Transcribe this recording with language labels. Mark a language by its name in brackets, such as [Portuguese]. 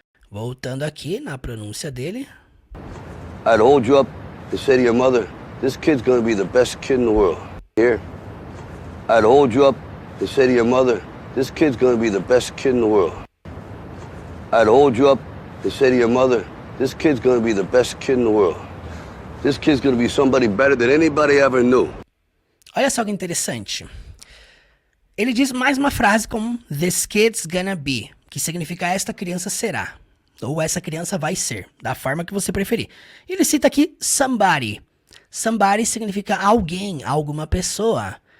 [Portuguese] Voltando aqui na pronúncia dele. [English] I'd hold you up and say to your mother, this kid's gonna be the best kid in the world. Here. I'd hold you up and say to your mother, this kid's gonna be the best kid in the world. I'd hold you up and say to your mother, this kid's gonna be the best kid in the world. This kid's gonna be somebody better than anybody ever knew. [Portuguese] Olha só que interessante. Ele diz mais uma frase como [English] this kid's gonna be, [Portuguese] que significa esta criança será, ou essa criança vai ser, da forma que você preferir. Ele cita aqui somebody. Somebody significa alguém, alguma pessoa.